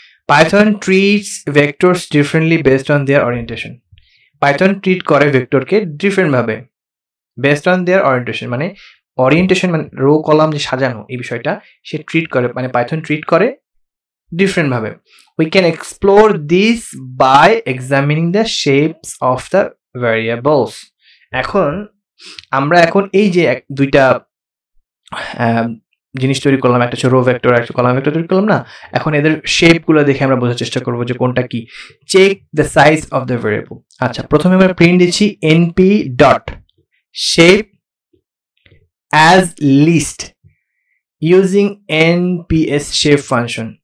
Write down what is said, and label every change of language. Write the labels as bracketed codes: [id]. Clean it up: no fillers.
[en] Python treats vectors differently based on their orientation. [bn] Python treat করে ভেক্টরকে different ভাবে [en] based on their orientation, [bn] মানে orientation মানে rho column যে সাজানো, এই বিষয়টা সে ট্রিট করে, মানে পাইথন ট্রিট করে ডিফারেন্ট ভাবে। [en] We can explore this by examining the shapes of the variables. [bn] এখন আমরা এই যে দুইটা জিনিস তৈরি করলাম, একটা হচ্ছে রো ভেক্টর, একটা কলাম ভেক্টর তৈরি করলাম না। এখন এদের শেপগুলো দেখে আমরা বোঝার চেষ্টা করবো যে কোনটা কি। [en] Check the size of the variable. আচ্ছা, [bn] প্রথমে আমরা প্রিন্ট দিচ্ছি [en] NP dot shape as list using NPS shape function.